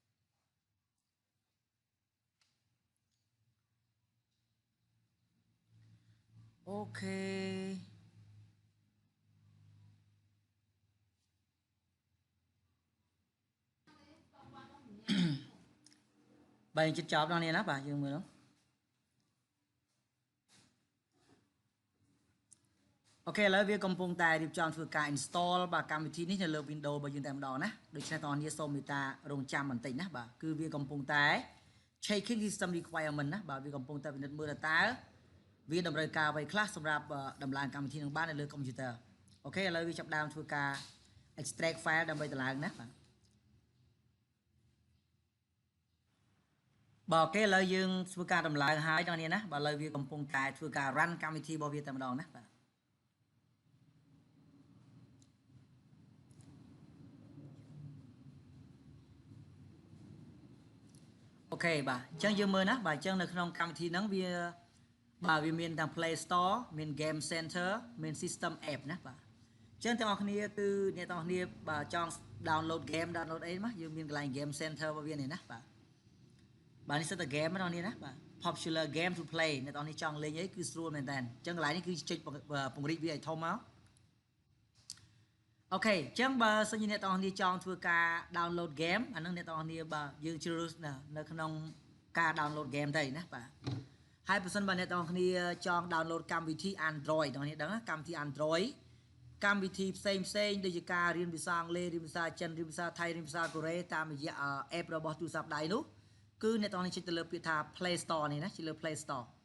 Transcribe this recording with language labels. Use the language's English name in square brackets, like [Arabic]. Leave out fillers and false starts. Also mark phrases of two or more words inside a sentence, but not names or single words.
[Khmer] អូខេបាទយើងជិតចប់ដល់នេះណាបាទយើងមើលអូខេឥឡូវវាកំពុងតែ រៀបចំធ្វើការ install បាទកម្មវិធីនេះនៅលើ Windows របស់យើងតែម្ដងណាដូច្នេះបងប្អូនសូមមេត្តារងចាំបន្តិចណាបាទគឺវាកំពុងតែ [English] checking system requirement [Khmer] ណាបាទវាកំពុងតែពិនិត្យមើលតើវាតម្រូវការអ្វីខ្លះសម្រាប់ដំឡើងកម្មវិធីនឹងបាននៅលើ computer អូខេឥឡូវវាចាប់ដើមធ្វើការ [English] extract file [Khmer] ដើម្បីដំឡើងណាបាទបាទអូខេឥឡូវយើងធ្វើការដំឡើងហើយដល់នេះណាបាទឥឡូវវាកំពុងតែធ្វើការ run កម្មវិធីរបស់វាតែម្ដងណាបាទ អូខេបាទអញ្ចឹងយើងមើលណាបាទអញ្ចឹងនៅក្នុងកម្មវិធីហ្នឹងវាបាទវាមានទាំង Play Store មាន Game Center មាន System App ណាបាទអ chân theo គ្នាគឺអ្នកទាំងគ្នាបាទចង់ [English] download game download [Khmer] អីមកយើងមានកន្លែង [English] game center [Khmer] របស់វានេះណាបាទនេះសិតតែ game ហ្នឹងនេះណាបាទ [English] popular game to play [Khmer] អ្នកទាំងគ្នាចង់លេងអីគឺស្រួលមែនតើអញ្ចឹងកន្លែងនេះគឺចុចពង្រីកវាឲ្យធំមក អូខេអញ្ចឹងបើសិនជាអ្នកទាំងគ្នាចង់ធ្វើការ [English] download game [Khmer] អាហ្នឹងអ្នកទាំងគ្នាបាទយើងជ្រើសរើសនៅក្នុងការ [English] download game [Khmer] ទៅណាបាទហើយបើសិនបើអ្នកទាំងគ្នាចង់ download កម្មវិធី Android អ្នកទាំងគ្នាដឹងណាកម្មវិធី Android កម្មវិធីផ្សេងដូចជាការរៀនភាសាអង់គ្លេសរៀនភាសាចិនរៀនភាសាថៃរៀនភាសាកូរ៉េតាមរយៈ app របស់ទូរស័ព្ទដៃនោះគឺអ្នកទាំងនេះចុចទៅលើពាក្យថា Play Store នេះណាចុចលើ Play Store